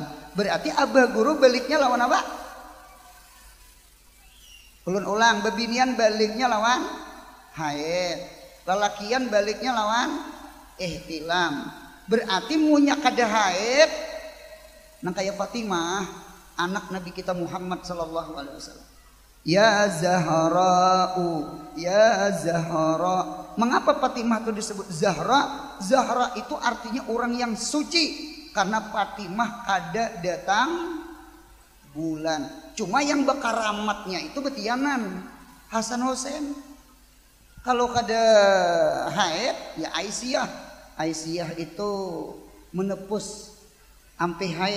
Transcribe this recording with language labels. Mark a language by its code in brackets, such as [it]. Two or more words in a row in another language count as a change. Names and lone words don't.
[bjn] Berarti abah guru baliknya lawan apa? Ulun ulang, bebinian baliknya lawan haid. lalakian baliknya lawan ihtilam. Berarti munya kada haid nang kaya Fatimah anak Nabi kita Muhammad [ar] صلى الله عليه وسلم. يا زهراء، يا زهراء. [bjn] Mengapa Fatimah itu disebut Zahra? Zahra itu artinya orang yang suci karena Fatimah kada datang bulan. Cuma yang bekaramatnya itu betianan Hasan Hussein. Kalau kada haid ya Aisyah. Aisyah itu menepus ampe haid.